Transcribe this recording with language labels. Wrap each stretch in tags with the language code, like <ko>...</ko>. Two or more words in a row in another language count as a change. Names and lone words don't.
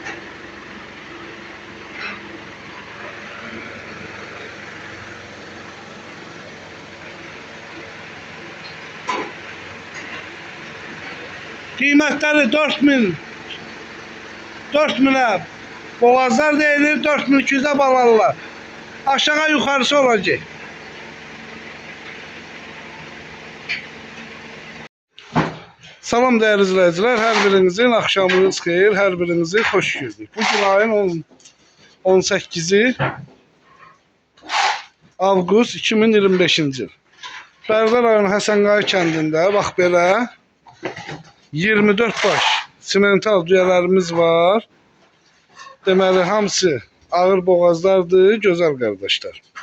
<az>Qiymətləri 4000'ə boğazlar deyilir, 4200'ə balalılar.</az> <tr>Aşağı yukarısı olacak. Salam değerli izleyiciler, her birinizin akşamınız xeyir, her birinizi hoş gördük.</tr> <az>Bugün ayın 18'i Avqust 2025-ci il. Bərdər rayonu Həsən Qaya kəndində bax belə 24 baş simental düyələrimiz var. Deməli hamısı ağır boğazlardır, gözəl qardaşlar.</az>